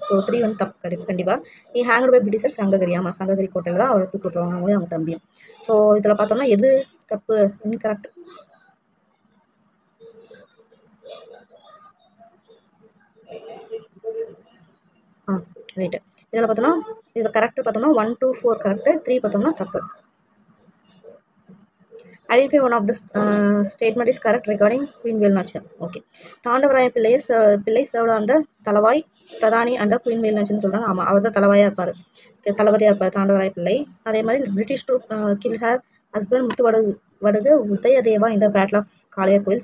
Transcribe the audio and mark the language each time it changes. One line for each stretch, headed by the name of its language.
Tamil: So 3 வந்து தப்பு கண்டிப்பாக.
English: நீ hanged by Britisher
Tamil: சங்ககிரி. ஆமாம், சங்ககிரி கோட்டையில் தான் அவரை தூக்கிட்டுருவாங்க, அவங்களே அவங்க தம்பியும். ஸோ இதில் பார்த்தோம்னா எது தப்பு, இன்கரெக்ட். ரைட்டு. இதில் பார்த்தோம்னா இதில் கரெக்ட் பார்த்தோம்னா 1 2 4 கரெக்டு, 3 பார்த்தோம்னா தப்பு.
English: Identify one of the statement is correct regarding Queen Velnacher. Okay.
Tamil: Thandavaraya பிள்ளை
English: served on the
Tamil: Thalavai பிரதானி and queen வேல்நாச்சின்னு சொல்கிறாங்க. ஆமாம், அவர் தான் தலவாயாக இருப்பார், தளபதியாக இருப்பார் தாண்டவராய பிள்ளை. அதே மாதிரி
English: British troop kill her husband
Tamil: முத்துவடுகு உதயதேவா
English: இந்த battle of
Tamil: காளையர் கோயில்.